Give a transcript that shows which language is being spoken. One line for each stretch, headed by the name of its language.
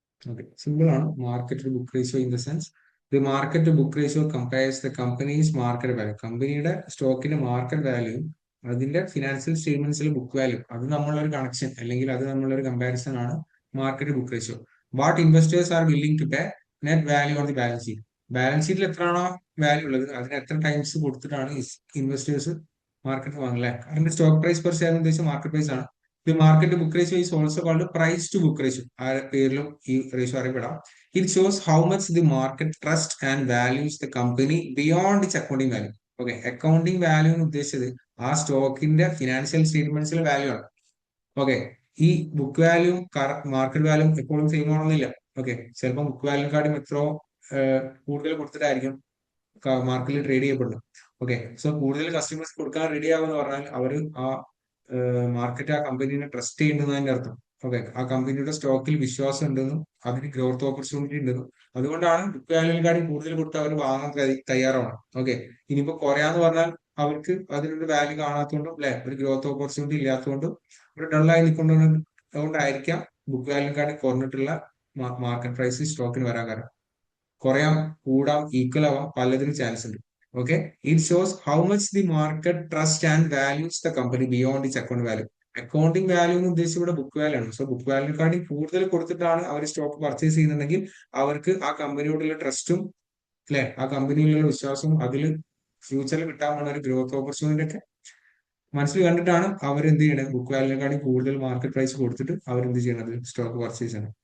English: Okay, simple ആണ്. Market to book ratio in the sense the market to book ratio compares the company's market value.
Malayalam: കമ്പനിയുടെ സ്റ്റോക്കിന്റെ market value അതിന്റെ financial സ്റ്റേറ്റ്മെന്റ്സിൽ book value, അത് നമ്മളൊരു connection അല്ലെങ്കിൽ അത് നമ്മളൊരു comparison ആണ് market book ratio.
English: What investors are willing to pay net value on the balance sheet.
Malayalam: Balance ഷീറ്റിൽ എത്രയാണോ വാല്യൂ ഉള്ളത് അതിന് എത്ര ടൈംസ് കൊടുത്തിട്ടാണ് ഇൻവെസ്റ്റേഴ്സ് മാർക്കറ്റ് വാങ്ങുന്നത്. അതിന്റെ സ്റ്റോക്ക് പ്രൈസ് പെർ ഷെയർ ഉദ്ദേശിച്ച മാർക്കറ്റ് പ്രൈസ് ആണ്.
English: The market to book ratio is also called price to book ratio.
Malayalam: ആ പേരിലും ഈ ratio അറിയപ്പെടാം.
English: It shows how much the market trusts and values the company beyond its accounting value.
Malayalam: Okay, accounting value എന്ന് ഉദ്ദേശിച്ചത് ആ സ്റ്റോക്കിന്റെ financial സ്റ്റേറ്റ്മെന്റ്സിലെ value ആണ്. Okay, ഈ book value market value എപ്പോഴും same ആണെന്നില്ല. Okay, ചിലപ്പോൾ ബുക്ക് വാല്യൂക്കാളും എത്രയോ കൂടുതൽ കൊടുത്തിട്ടായിരിക്കും മാർക്കറ്റിൽ ട്രേഡ് ചെയ്യപ്പെടുന്നത്. ഓക്കെ, സോ കൂടുതൽ കസ്റ്റമേഴ്സ് കൊടുക്കാൻ റെഡി ആവുമെന്ന് പറഞ്ഞാൽ അവർ ആ മാർക്കറ്റ് ആ കമ്പനീനെ ട്രസ്റ്റ് ചെയ്യുന്നതിന്റെ അർത്ഥം. ഓക്കെ, ആ കമ്പനിയുടെ സ്റ്റോക്കിൽ വിശ്വാസം ഉണ്ടെന്നും അതിന് ഗ്രോത്ത് ഓപ്പർച്യൂണിറ്റി ഉണ്ടെന്നും അതുകൊണ്ടാണ് ബുക്ക് വാല്യൂവിനെക്കാളും കൂടുതൽ കൊടുത്ത് അവർ വാങ്ങാൻ തയ്യാറാണ്. ഓക്കെ, ഇനിയിപ്പോ കുറയാന്ന് പറഞ്ഞാൽ അവർക്ക് അതിനൊരു വാല്യൂ കാണാത്തതുകൊണ്ടും അല്ലെ ഒരു ഗ്രോത്ത് ഓപ്പർച്യൂണിറ്റി ഇല്ലാത്തതുകൊണ്ടും ഒരു ഡള്ളായി നിൽക്കൊണ്ടായിരിക്കാം ബുക്ക് വാല്യൂവിനെക്കാളും കുറഞ്ഞിട്ടുള്ള മാർക്കറ്റ് പ്രൈസ് സ്റ്റോക്കിന് വരാൻ കാരണം. കുറയാം, കൂടാം, ഈക്വൽ ആവാം, പലതിനും ചാൻസ് ഉണ്ട്.
English: Okay, it shows how much the market trust and values the company beyond its account value.
Malayalam: Accounting value എന്ന് ഉദ്ദേശിച്ച് ഇവിടെ ബുക്ക് വാല്യൂ ആണ്. സോ ബുക്ക് വാല്യൂക്കാട്ടി കൂടുതൽ കൊടുത്തിട്ടാണ് അവർ സ്റ്റോക്ക് പർച്ചേസ് ചെയ്യുന്നുണ്ടെങ്കിൽ അവർക്ക് ആ കമ്പനിയോടുള്ള ട്രസ്റ്റും അല്ലെ ആ കമ്പനിയിലുള്ള വിശ്വാസവും അതിൽ ഫ്യൂച്ചറിൽ കിട്ടാൻ പോകുന്ന ഒരു ഗ്രോത്ത് ഓപ്പർച്യൂണിറ്റി ഒക്കെ മനസ്സിൽ കണ്ടിട്ടാണ് അവർ എന്ത് ചെയ്യണത്, ബുക്ക് വാല്യൂക്കാട്ടി കൂടുതൽ മാർക്കറ്റ് പ്രൈസ് കൊടുത്തിട്ട് അവർ എന്ത് ചെയ്യണത്, സ്റ്റോക്ക് പർച്ചേസ് ചെയ്യണം.